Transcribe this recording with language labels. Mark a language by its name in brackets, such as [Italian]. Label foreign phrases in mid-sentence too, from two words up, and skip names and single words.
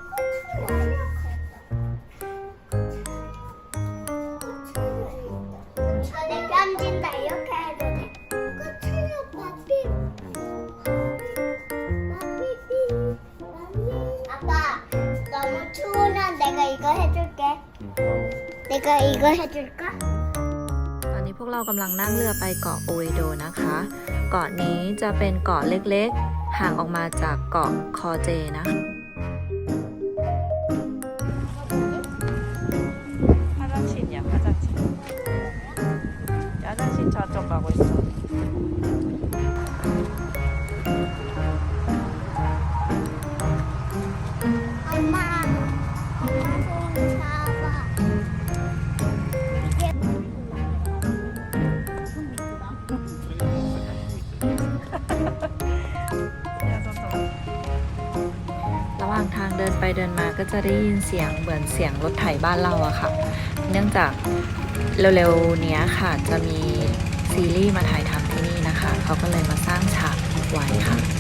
[Korean] 이거 내 편지인다 이렇게 해도 돼. 이거 틀려 빠삐. 아빠 너무 추우면 내가 이거 해줄게. 내가 이거 해줄까? [Thai] ตอนนี้พวกเรากำลังนั่งเรือไปเกาะโอเอโดนะคะ เกาะนี้จะเป็นเกาะเล็กๆห่างออกมาจากเกาะคอเจนะ [Korean] 화장실이야 화장실. 화장실 저쪽 가고 있어. 엄마 손 잡아. 이게 [Thai] ระหว่างทางเดินไปเดินมาก็จะได้ยินเสียงเหมือนเสียงรถไถบ้านเราอะค่ะ เนื่องจากเร็วๆเนี้ยค่ะจะมีซีรีส์มาถ่ายทำที่นี่นะคะ เขาก็เลยมาสร้างฉากไว้ค่ะ